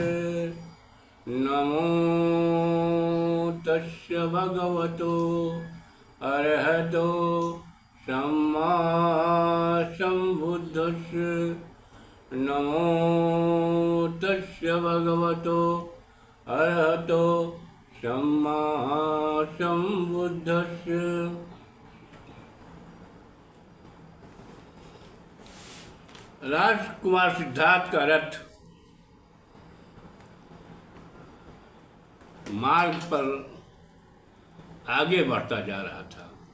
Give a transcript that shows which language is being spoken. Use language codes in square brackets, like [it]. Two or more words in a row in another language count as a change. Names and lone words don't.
[pi] नमो तस्य भगवतो अरहतो सम्मा सम्बुद्धस्य। नमो तस्य भगवतो अरहतो सम्मा सम्बुद्धस्य। [hi] राजकुमार सिद्धार्थ का रथ मार्ग पर आगे बढ़ता जा रहा था।